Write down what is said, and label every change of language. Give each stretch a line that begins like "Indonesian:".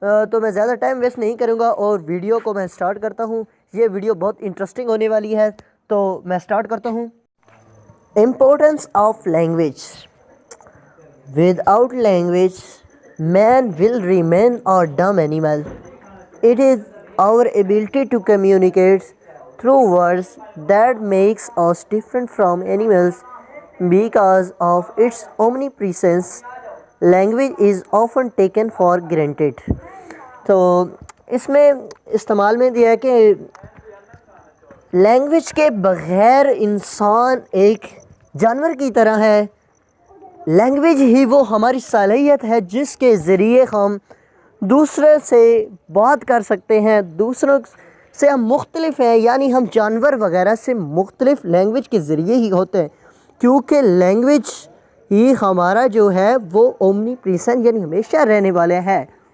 Urdu: تو میں زیادہ ٹائم ویسٹ نہیں کروں گا اور ویڈیو کو میں سٹارٹ کرتا ہوں۔ یہ ویڈیو بہت انٹرسٹنگ ہونے والی ہے، تو میں سٹارٹ کرتا ہوں۔ Importance of language.
English: Without language, man will remain a dumb animal. It is our ability to communicate through words that makes us different from animals. Because of its omnipresence, language is often taken for granted.
Urdu: تو اس میں استعمال میں دیا ہے کہ language کے بغیر انسان ایک جانور کی طرح ہے۔ لینگویج ہی وہ ہماری صلاحیت ہے جس کے ذریعے ہم دوسرے سے بات کر سکتے ہیں، دوسروں سے ہم مختلف ہیں، یعنی ہم جانور وغیرہ سے مختلف لینگویج کے ذریعے ہی ہوتے ہیں، کیونکہ لینگویج ہی ہمارا جو ہے وہ اومنی پریزنٹ یعنی ہمیشہ رہنے والا ہے۔